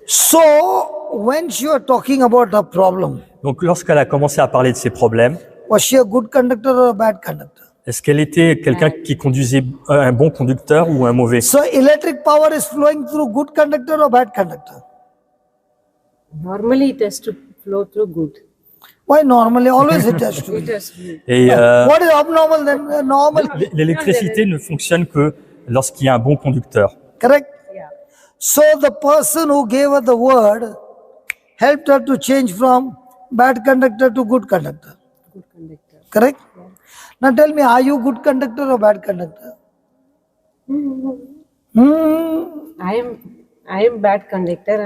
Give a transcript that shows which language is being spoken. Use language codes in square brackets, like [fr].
[en] So when she was talking about her problem, [fr] Donc lorsqu'elle a commencé à parler de ses problèmes, [en] was she a good conductor or a bad conductor? [fr] est-ce qu'elle était quelqu'un qui conduisait un bon conducteur ou un mauvais? [en] So electric power is flowing through good conductor or bad conductor? Normally it has to flow through good. Why normally? Always it has to It be. has to be. [fr] Et [en] What is abnormal then? Normal. [fr] l'électricité ne fonctionne que lorsqu'il y a un bon conducteur. [en] Correct? Yeah. So the person who gave her the word helped her to change from bad conductor to good conductor. Good conductor. Correct? Now tell me, are you good conductor or bad conductor? I am bad conductor.